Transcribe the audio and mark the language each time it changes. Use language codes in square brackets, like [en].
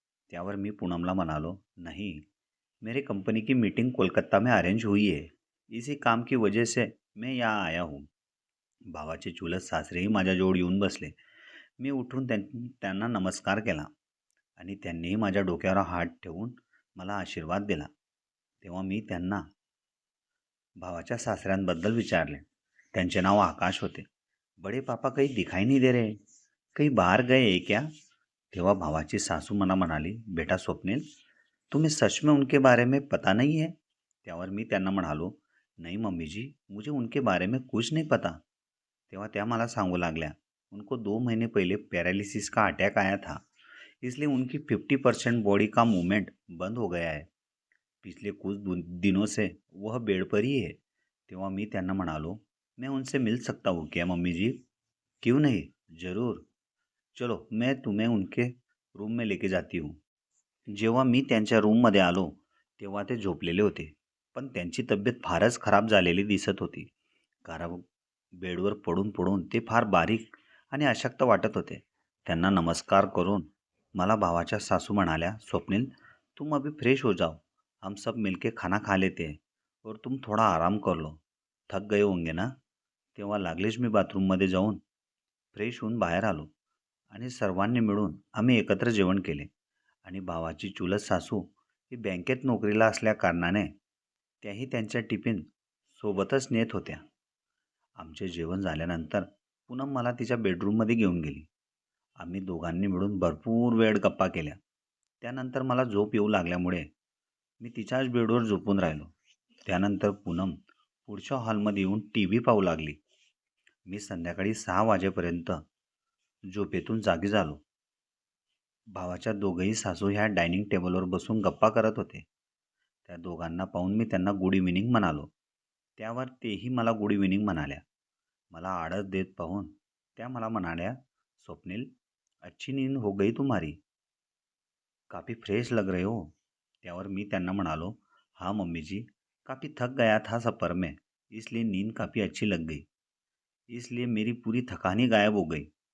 [mr] त्यावर मी पूनमला म्हणालो, [hi] "नहीं, मेरे कंपनी की मीटिंग कोलकाता में अरेंज हुई है. इसी काम की वजह से मैं यहाँ आया हूँ." [mr] भावाचे चुलत सासरेही माझ्याजवळ येऊन बसले. मी उठून त्यांना नमस्कार केला आणि त्यांनीही माझ्या डोक्यावर हात ठेवून मला आशीर्वाद दिला. तेव्हा मी त्यांना भावाच्या सासऱ्यांबद्दल विचारले. त्यांचे नाव आकाश होते. [hi] "बड़े पापा कहीं दिखाई नहीं दे रहे. कहीं बाहर गए हैं क्या?" [mr] तेव्हा भावाची सासू मला म्हणाली, [hi] "बेटा स्वप्निल, तुम्हें सच में उनके बारे में पता नहीं है?" [mr] त्यावर मी त्यांना म्हणालो, [hi] "नहीं मम्मी जी, मुझे उनके बारे में कुछ नहीं पता." [mr] तेव्हा त्या मला सांगू लागल्या, [hi] "उनको 2 महीने पहले पैरालिसिस का अटैक आया था, इसलिए उनकी 50% बॉडी का मूवमेंट बंद हो गया है. पिछले कुछ दिनों से वह बेड पर ही है." [mr] तेव्हा मी त्यांना म्हणालो, [hi] "मैं उनसे मिल सकता हूँ क्या मम्मी जी?" "क्यों नहीं? ज़रूर. चलो मैं तुम्हें उनके रूम में लेके जाती हूँ." [mr] जेव्हा मी त्यांच्या रूममध्ये आलो, तेव्हा ते झोपलेले होते. पण त्यांची तब्येत फारच खराब झालेली दिसत होती. कारण बेडवर पडून-पडून ते फार बारीक आणि अशक्त वाटत होते. त्यांना नमस्कार करून मला भावाच्या सासू म्हणाल्या, "स्वप्निल, [hi] तुम अभी फ्रेश हो जाओ. हम सब मिलके खाना खा लेते हैं और तुम थोडा आराम कर लो. थक गए होंगे ना?" [mr] तेव्हा लागलीच मी बाथरूममध्ये जाऊन फ्रेश होऊन बाहेर आलो आणि सर्वांनी मिळून आम्ही एकत्र जेवण केले. आणि भावाची चुलत सासू ही बँकेत नोकरीला असल्या कारणाने त्याही त्यांच्या टिफिन सोबतच नेत होत्या. आमचे जेवण झाल्यानंतर पूनम मला तिच्या बेडरूममध्ये घेऊन गेली. आम्ही दोघांनी मिळून भरपूर वेळ गप्पा केल्या. त्यानंतर मला झोप येऊ लागल्यामुळे मी तिच्याच बेडवर झोपून राहिलो. त्यानंतर पूनम पुढच्या हॉलमध्ये येऊन टी व्ही पाहू लागली. मी संध्याकाळी 6 वाजेपर्यंत झोपेतून जागी झालो. भावाच्या दोघंही सासू ह्या डायनिंग टेबलवर बसून गप्पा करत होते. त्या दोघांना पाहून मी त्यांना गुड इव्हिनिंग म्हणालो. त्यावर तेही मला गुड इव्हिनिंग म्हणाल्या. मला आळस देत पाहून त्या मला म्हणाल्या, [hi] "स्वप्निल, अच्छी नींद हो गई तुम्हारी. काफ़ी फ्रेश लग रहे हो." [mr] त्यावर मी त्यांना म्हणालो, [hi] हाँ मम्मी जी, काफ़ी थक गया था सफ़र में, इसलिए नींद काफ़ी अच्छी लग गई, इसलिए मेरी पूरी थकान ही गायब हो गई.